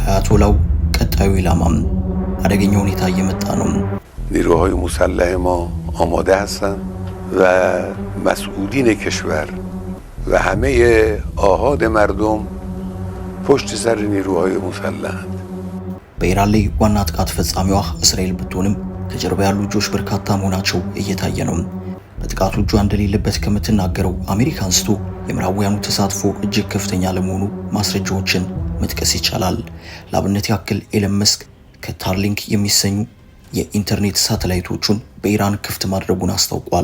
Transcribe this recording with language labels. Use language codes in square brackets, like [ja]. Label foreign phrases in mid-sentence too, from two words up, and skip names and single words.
[am] የአያቶላው ቀጣዩ ኢላማም አደገኛ ሁኔታ እየመጣ ነው። [fa] نیروهای مسلح ما آماده هستند و مسئولین کشور و همه آحاد مردم پشت سر نیروهای مسلحند. [am] በኢራን ላይ ዋና ጥቃት ፈጻሚዋ እስራኤል ብትሆንም ከጀርባ ያሉ እጆች በርካታ መሆናቸው እየታየ ነው። በጥቃቱ እጇ እንደሌለበት ከምትናገረው አሜሪካ አንስቶ የምዕራባውያኑ ተሳትፎ እጅግ ከፍተኛ ለመሆኑ ማስረጃዎችን መጥቀስ ይቻላል። ለአብነት ያክል ኤለን መስክ ከስታርሊንክ የሚሰኙ የኢንተርኔት ሳተላይቶቹን በኢራን ክፍት ማድረጉን አስታውቋል።